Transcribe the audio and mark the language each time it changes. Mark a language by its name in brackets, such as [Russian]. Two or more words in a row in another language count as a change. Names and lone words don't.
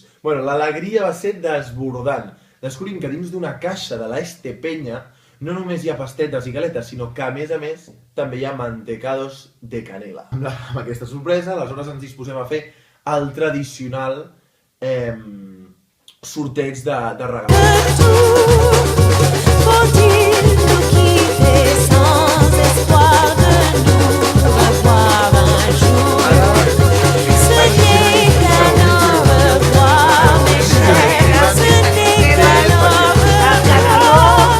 [Catalan] Bueno, l'alegria va ser desbordant. Descobrim que dins d'una caixa de la Estepenya no només hi ha pastetes i galetes, sinó que, a més, també hi ha mantecados de canela. Amb aquesta sorpresa, aleshores ens disposem a fer el tradicional sorteig de regalats. [French] Faut-il nous quitter sans espoir de nous revoir un jour? Ce n'est qu'un au revoir, mes chers, ce n'est qu'un au revoir.